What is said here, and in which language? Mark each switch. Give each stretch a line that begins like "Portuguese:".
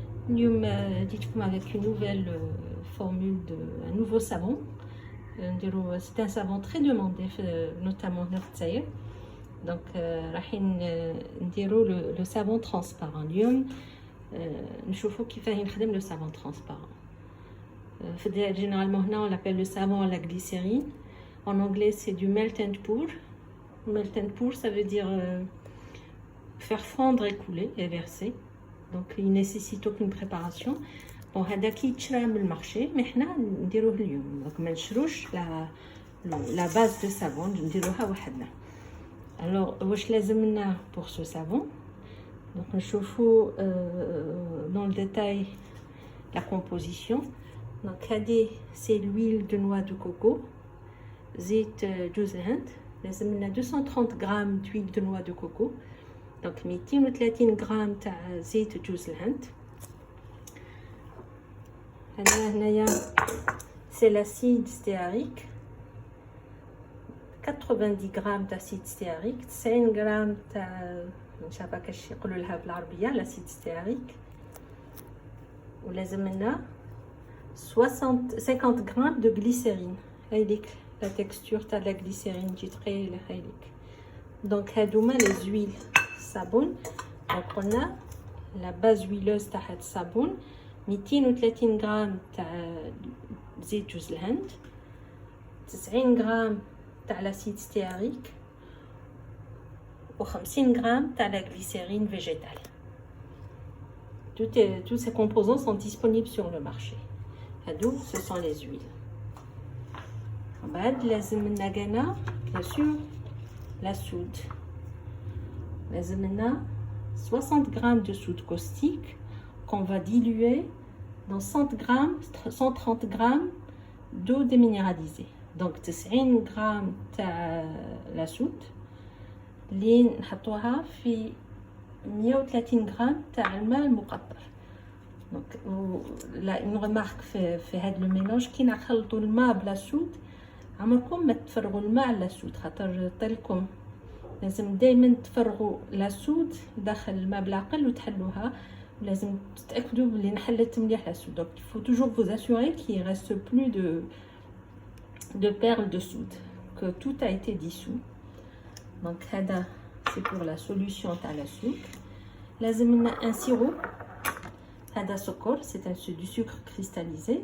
Arabic: اليوم جيتكم
French: avec une nouvelle formule de un nouveau savon. C'est un savon très demandé notamment dans le Zaïre. Donc
Arabic: رايحين نديرو
French: le savon transparent.
Arabic: اليوم نشوفوا كيفاه يخدم
French: le savon transparent. Généralement
Arabic: هنا
French: on l'appelle le savon à la glycérine. En anglais c'est du
English: melt and pour. Melt and pour
French: ça veut dire faire fondre et couler et verser. Donc il nécessite aucune préparation. Bon
Arabic: هذا كيتشرى من المارشي مي حنا نديروه اليوم. دونك ما نشروش la base de savon نديروها وحدنا.
French: Alors
Arabic: واش لازم لنا
French: pour ce savon. Donc
Arabic: نشوفوا
French: dans le détail la composition. Donc
Arabic: هذه
French: c'est l'huile de noix de coco.
Arabic: زيت جوز الهند. لازم لنا
French: 230 grammes d'huile de noix de coco. Donc 230 grammes
Arabic: تاع زيت جوز الهند. هنايا
French: c'est l'acide stéarique. 90 grammes d'acide stéarique. 90 grammes
Arabic: تاع مش عارفه كاش يقولوا لها بالعربيه
French: l'acide stéarique.
Arabic: ولازم لنا
French: 50 grammes de glycérine.
Arabic: هايليك
French: la texture
Arabic: تاع
French: la glycérine
Arabic: تجي ثقيله هايليك.
French: Donc
Arabic: هادوما
French: les huiles sabon. Donc on a la base huileuse
Arabic: تاع هاد الصابون 230 غرام تاع زيت جوز الهند 90 غرام تاع لاسيد ستياريك و50 غرام تاع لا
French: glycérine végétale. Tous ces composants sont disponibles sur le marché.
Arabic: هادو
French: ce sont les huiles.
Arabic: بعد لازم لنا كانا
French: bien sûr la soude.
Arabic: لازم لنا
French: 60 grammes de soude caustique qu'on va diluer dans 130 grammes d'eau déminéralisée. Donc 90 grammes
Arabic: تاع
French: la soude
Arabic: اللي نحطوها في 130 غرام تاع الماء المقطر. دونك لا اون ريمارك في هذا لو ميلونج كي نخلطوا الماء بلا سود عمركم ما تفرغوا الماء على السود خاطر طلكم. لازم دائما تفرغوا لاسود داخل الماء بالعقل وتحلوها. لازم تتاكدوا بلي نحلت مليح لاسود. دونك
French: il faut toujours vous assurer qu'il reste plus de perles de soude, que tout a été dissous. Donc
Arabic: هذا
French: c'est pour la solution
Arabic: تاع
French: la soude.
Arabic: لازم لنا
French: un sirop.
Arabic: هذا سكر
French: c'est du sucre cristallisé.